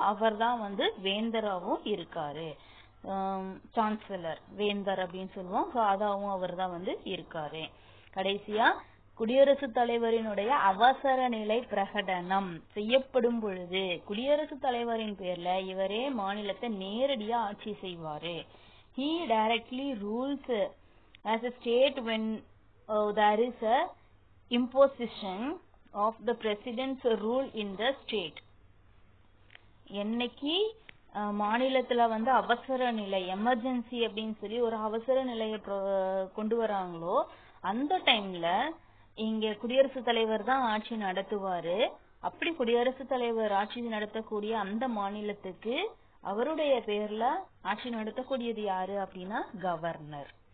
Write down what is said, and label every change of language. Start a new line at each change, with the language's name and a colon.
Tamil: அவர் தான் வந்து வேந்தராகவும் இருக்காரு. சான்சலர் வேந்தர் அப்படின்னு சொல்லுவோம், அதாவும் அவர் தான் வந்து இருக்காரு. கடைசியா குடியரசுத் தலைவரினுடைய அவசர நிலை பிரகடனம் செய்யப்படும் பொழுது குடியரசுத் தலைவரின் பேர்ல இவரே மாநிலத்தை நேரடியா ஆட்சி செய்வாரு.
English: He directly rules as a state when there is a imposition of the president's rule in the state.
Tamil: என்னைக்கு மாநிலத்துல வந்து அவசர நிலை எமர்ஜென்சி அப்படின்னு சொல்லி ஒரு அவசர நிலையை கொண்டு வராங்களோ அந்த டைம்ல இங்க குடியரசுத் தலைவர் தான் ஆட்சி நடத்துவாரு. அப்படி குடியரசுத் தலைவர் ஆட்சி நடத்தக்கூடிய அந்த மாநிலத்துக்கு அவருடைய பேர்ல ஆட்சி நடத்தக்கூடியது யாரு அப்படின்னா கவர்னர்.